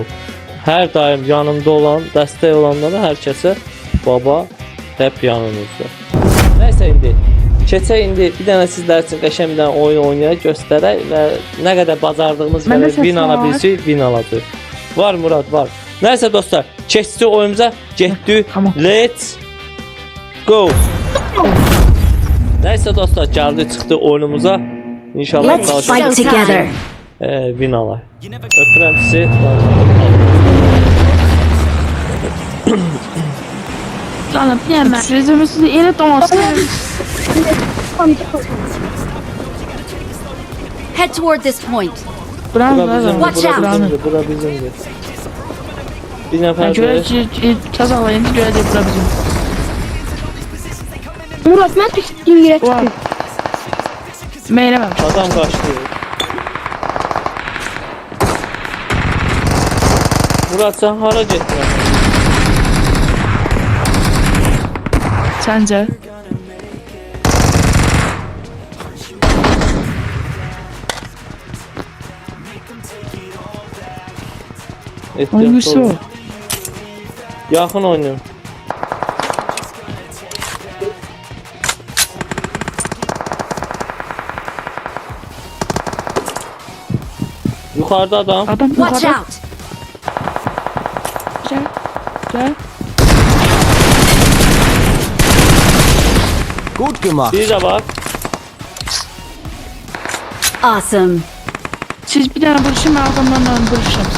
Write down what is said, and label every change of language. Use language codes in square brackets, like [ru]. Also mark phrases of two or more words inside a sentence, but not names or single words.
[az] Hər daim yanımda olan, dəstək olanlara hər kəsə baba [tr] hep yanınızda. [az] Nəysə indi keçək indi bir dənə sizlər üçün qəşəng bir dənə oyun oynayaq, göstərək və nə qədər bacardığımız qədər win ala bilsək, win alacaq. Var Murad, var. Nəysə dostlar, keçdik oyunumuza, getdik. Tamam. [en] Let's go. [az] Nəysə dostlar, gəldi çıxdı oyunumuza. İnşallah [en] Let's fight together. [az] win alaq. Öpürəm sizi. [tr] Canım yeme. Sözümüzü yine domasın. [en] Head toward this point. [az] Bura Buram bizimdir, buram. [en] Watch [az] bura [en] out. [az] bizimdir, bura bizimdir. Bir nəfər [tr] Göre də kazalayın göre de bura bizim. Murat ben düştüğüm yere [az] Var. [tr] çıktım. Meylemem. [az] adam qaçdı. Murad, sən hara getdin? [tr] Sence? Hangisi o? [az] Yaxın oynayın. Yuxarıda adam. Adam [en] Watch [tr] yukarıda. [en] out. [tr] Güzel. Güzel. [de] Gut gemacht. [az] Bir də var. [en] Awesome. [tr] Siz bir tane vuruşun ben adamlarla vuruşacağım.